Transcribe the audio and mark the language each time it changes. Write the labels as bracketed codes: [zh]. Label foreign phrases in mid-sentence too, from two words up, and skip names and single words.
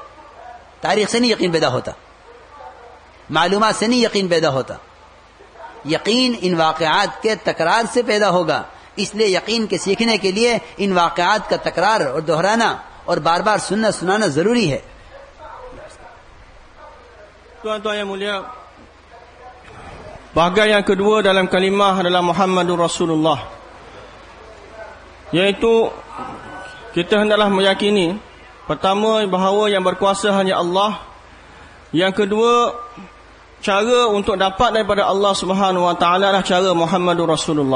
[hi] तारीख से नहीं यकीन पैदा होता, मालूमात से नहीं यकीन पैदा होता। यकीन इन वाक़यात के तकरार से पैदा होगा। इसलिए यकीन के सीखने के लिए इन वाक़यात का तकरार और दोहराना और बार बार सुनना सुनाना जरूरी है। [ms] Tuan-tuan yang mulia, bahagian yang kedua dalam kalimah adalah [ar] محمد رسول الله, [ms] iaitu kita hendaklah meyakini pertama bahawa yang berkuasa hanya Allah, yang kedua cara untuk dapat daripada Allah [ar] سبحانه وتعالى [ms] adalah cara [ar] محمد رسول الله.